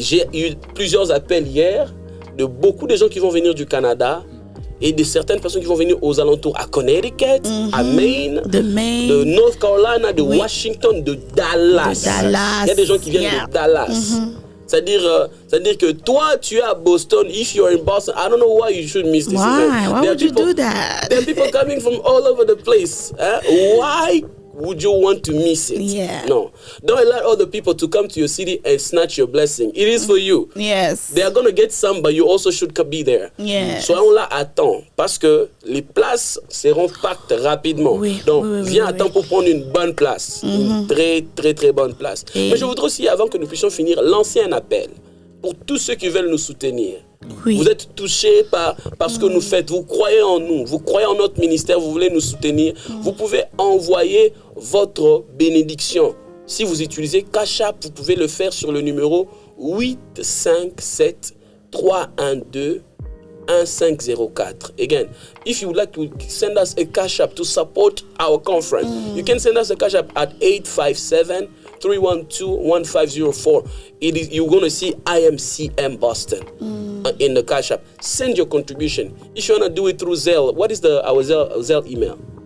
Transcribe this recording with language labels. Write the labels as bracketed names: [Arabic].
[French] J'ai eu plusieurs appels hier de beaucoup de gens qui vont venir du Canada et de certaines personnes qui vont venir aux alentours à Connecticut, à Maine, de North Carolina, de Washington, de Dallas. Il y a des gens qui viennent de Dallas. C'est-à-dire que toi, tu es à Boston. [English] If you're in Boston, I don't know why you should miss this event. Why would you do that? There are people coming from all over the place. Why would you want to miss it? Yeah. No. Don't allow other people to come to your city and snatch your blessing. It is for you. Yes. They are going to get some, but you also should be there. Yes. [French] Soyons là à temps, parce que les places seront pactes rapidement. Donc, viens à temps pour prendre une bonne place. Une très, très, très bonne place. Mais je voudrais aussi, avant que nous puissions finir, lancer un appel pour tous ceux qui veulent nous soutenir. Vous êtes touchés par ce que nous faites, vous croyez en nous, vous croyez en notre ministère, vous voulez nous soutenir. Vous pouvez envoyer votre bénédiction. Si vous utilisez Cash App, vous pouvez le faire sur le numéro 857 312 1504. [English] Again, if you would like to send us a Cash App to support our conference, you can send us a Cash App at 857 312-1504. You're going to see IMCM Boston in the Cash App. Send your contribution. If you want to do it through Zelle, what is our Zelle email?